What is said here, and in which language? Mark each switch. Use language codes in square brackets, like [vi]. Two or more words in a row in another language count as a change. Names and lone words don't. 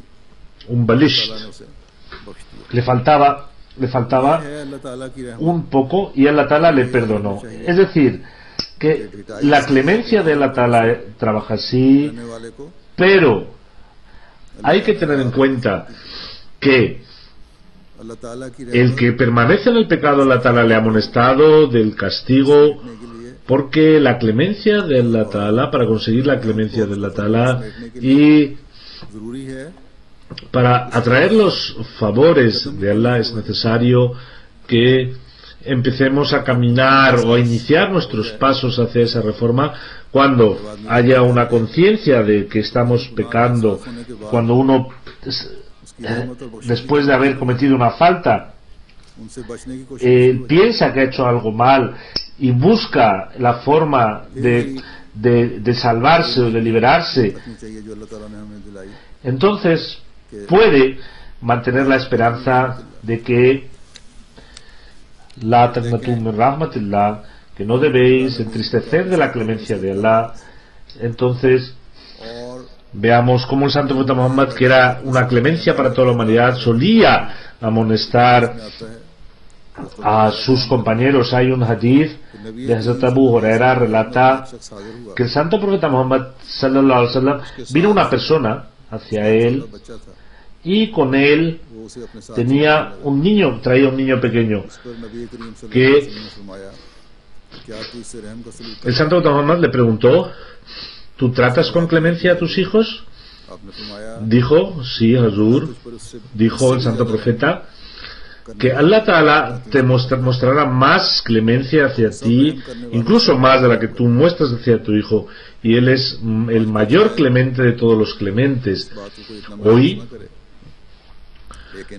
[ur] un balish. अल्लाह ने उसे बख्श दिया [es] Le faltaba [ur] है अल्लाह ताला की रहमत [es] un poco y Allah Ta'ala le perdonó. Es decir, que la clemencia de Allah Ta'ala trabaja así, [ur] करने वाले को [es] pero hay que tener en cuenta que [ur] अल्लाह ताला की [es] el [ur] रहमत [es] que permanece en el pecado Allah Ta'ala le ha amonestado del castigo, [ur] करने के लिए [es] porque la clemencia de Allah Ta'ala, para conseguir la clemencia de Allah Ta'ala y [ur] जरूरी है [es] para atraer los favores de Allah es necesario que empecemos a caminar o a iniciar nuestros pasos hacia esa reforma cuando haya una conciencia de que estamos pecando, cuando uno [ur] उसकी रहमत और बख्शिश [es] después de haber cometido una falta [ur] उनसे बचने की कोशिश [es] piensa que ha hecho algo mal y busca la forma de salvarse o de liberarse, [ur] रखनी चाहिए जो अल्लाह ताला ने हमें दिलाई [es] entonces puede mantener la esperanza de que [ar] لا تقنطوا من رحمة الله, [es] que no debéis entristecer de la clemencia de Allah. Entonces [ur] और [es] veamos cómo el santo profeta Muhammad, que era una clemencia para toda la humanidad, solía amonestar [ur] में आता है [es] a sus compañeros. Hay un hadith de Hazrat Abu Huraira, relata [ur] शख्स हाजिर हुआ [es] que el santo profeta Muhammad [ar] صلى الله عليه وسلم [es] vino una persona hacia él [ur] बच्चा था [es] y con él [ur] वो उसे अपने साथ [es] tenía un niño, traía un niño pequeño. [ur] इस पर नबी करीम सल्लल्लाहु [es] que [ar] عليه وسلم [ur] نے فرمایا کیا تو اس سے رحم کا سلوک [es] El santo profeta Muhammad le preguntó, ¿tú tratas con clemencia a tus hijos? [ur] आपने फरमाया [es] Dijo, sí, Hazur. [ur] तुझ पर उससे [es] Dijo el santo profeta que Allah Ta'ala te mostrará más clemencia hacia ti, incluso más de la que tú muestras hacia tu hijo, y él es el mayor clemente de todos los clementes. [ur] बातों को इतना [es] Hoy [ur] महसूस न करे लेकिन